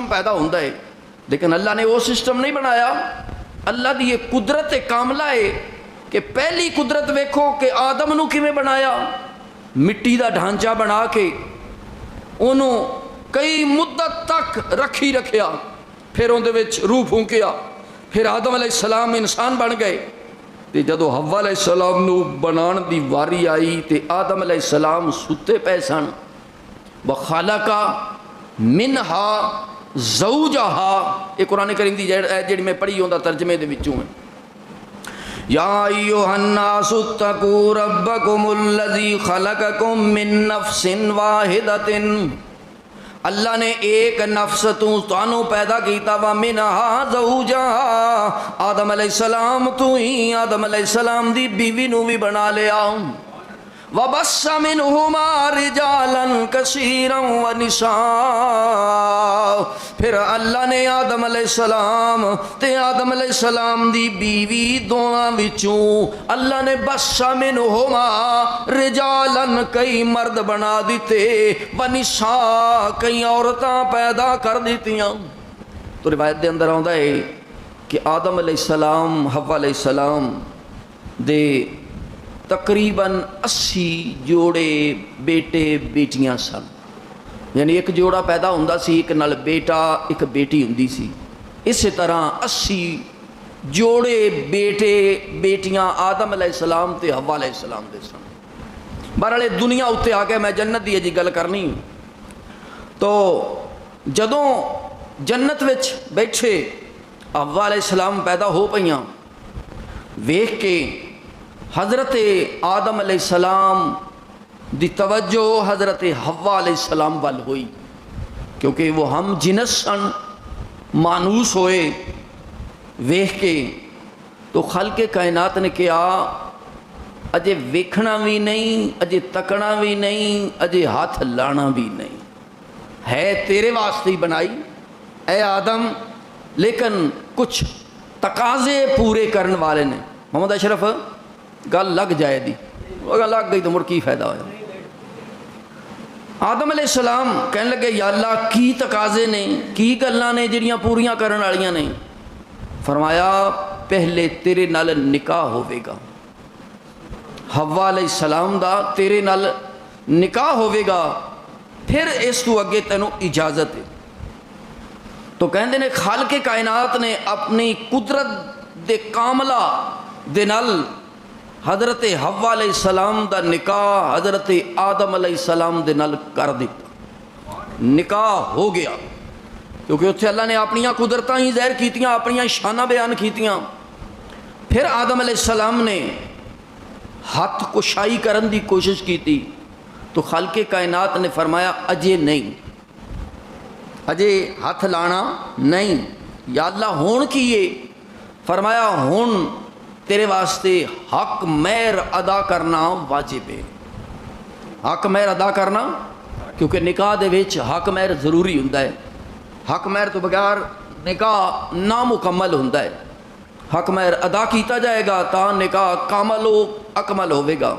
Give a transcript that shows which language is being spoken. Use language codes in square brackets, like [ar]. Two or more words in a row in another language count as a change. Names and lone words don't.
[pa] پیدا ہوندا ہے لیکن اللہ نے وہ سسٹم نہیں بنایا اللہ دی یہ قدرت کاملہ ہے کہ پہلی قدرت ویکھو کہ آدم نو کیویں بنایا مٹی دا ڈھانچہ بنا کے انہوں کئی مدت تک رکھی رکھیا پھر اون دے وچ روح پھونکیا پھر آدم علیہ السلام انسان بن گئے تے جدو حوا علیہ السلام نو بنان دی واری آئی تے آدم علیہ السلام ستے پے سن [ar] وخلق منہا زوجہا [pa] یہ قرآن کریم دی جڑی میں پڑھی ہوندا ترجمے دے وچوں ہے [ar] یا ایھا الناس اتقوا ربکم الذی خلقکم من نفس واحدۃ [pa] اللہ نے ایک نفس تانوں پیدا کیتا [ar] وا منہا زوجہا [pa] آدم علیہ السلام تو ہی آدم علیہ السلام دی بیوی نو بھی بنا لیا [ar] وَبَثَّ مِنْهُمَا رِجَالًا كَثِيرًا وَنِسَاءً [pa] پھر اللہ نے آدم علیہ السلام تے آدم علیہ السلام دی بیوی دونوں وچوں اللہ نے [ar] بَثَّ مِنْهُمَا رِجَالًا [pa] کئی مرد بنا دیتے وَنِسَاءً کئی عورتاں پیدا کر دیتیاں تو روایت دے اندر آندا ہے کہ آدم علیہ السلام حوا علیہ السلام دے تقریباً 80 جوڑے بیٹے بیٹیاں سن یعنی ایک جوڑا پیدا ہوندا سی ایک نال بیٹا ایک بیٹی ہوندی سی اسی طرح 80 جوڑے بیٹے بیٹیاں آدم علیہ السلام تے حوا علیہ السلام دے سن بہرحال دنیا اتنے آ کے میں جنت دی جی گل کرنی تو جدوں جنت وچ بیٹھے حوا علیہ السلام پیدا ہو پئیاں ویکھ کے حضرت آدم علیہ السلام دی توجہ حضرت حوا علیہ السلام وال ہوئی کیونکہ وہ ہم جنس سن مانوس ہوئے ویکھ کے تو خلق کائنات نے کیا اجے ویکھنا بھی نہیں اجے تکنا بھی نہیں اجے ہاتھ لانا بھی نہیں ہے تیرے واسطے ہی بنائی اے آدم لیکن کچھ تقاضے پورے کرن والے نے محمد اشرف گل لگ جائے دی اگر لگ گئی تو مڑ کی فائدہ ہویا آدم علیہ السلام کہنے لگے یا اللہ کی تقاضے نے کی گلاں نے جڑیاں پوریاں کرن والیاں نے فرمایا پہلے تیرے نال نکاح ہوے گا حوا علیہ السلام دا تیرے نال نکاح ہوے گا پھر اس تو اگے تینوں اجازت ہے تو کہندے نے خالق کائنات نے اپنی قدرت دے کاملہ دے نال حضرت حوا علیہ السلام دا نکاح حضرت آدم علیہ السلام دے نال کر دیتا، نکاح ہو گیا، کیونکہ اتنے اللہ نے اپنیاں قدرتاں ہی ظاہر کیتیاں، اپنیاں شانہ بیان کیتیاں۔ پھر آدم علیہ السلام نے ہاتھ کشائی کرن دی کوشش کی تھی، تو خالق کائنات نے فرمایا اجے نہیں، اجے ہاتھ لانا نہیں، یا اللہ ہون کیے؟ فرمایا ہون تیرے واسطے حق مہر ادا کرنا واجب ہے، حق مہر ادا کرنا، کیونکہ نکاح دے وچ حق مہر ضروری ہوندا ہے، حق مہر تو بغیر نکاح نامکمل ہوندا ہے، حق مہر ادا کیتا جائے گا تا نکاح کامل و اکمل ہوے گا۔